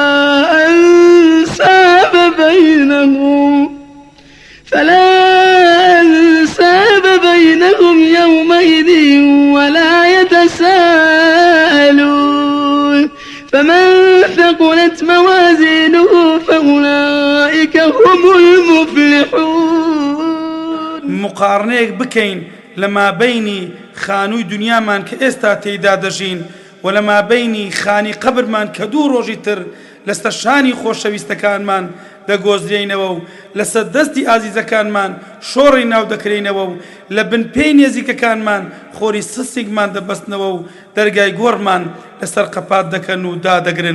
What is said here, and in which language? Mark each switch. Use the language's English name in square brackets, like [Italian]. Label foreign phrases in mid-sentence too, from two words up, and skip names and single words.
[Arabic] أنساب بينهم يومئذ ولا يتساءلون فمن ثقلت موازينه فأولئك هم المفلحون. [Central Kurdish] مقارنەیەک بکەین لەما بینی خانووی دنیامان کە ئێستا تێیدا دەژین و لەما بینی خانی قبرمان کە دوو ڕۆژی تر لەسەر شانی خۆشەویستەکانمان دەگۆزرێنەوە و لەسەر دەستی ئازیزەکانمان شۆڕی ناو دەکرێنەوە و لە بنپێی نێزیکەکانمان خۆری سسیگمان دەبەستنەوە و دەرگای گۆڕمان لەسەر قەپات دەکەن و دادەگرن.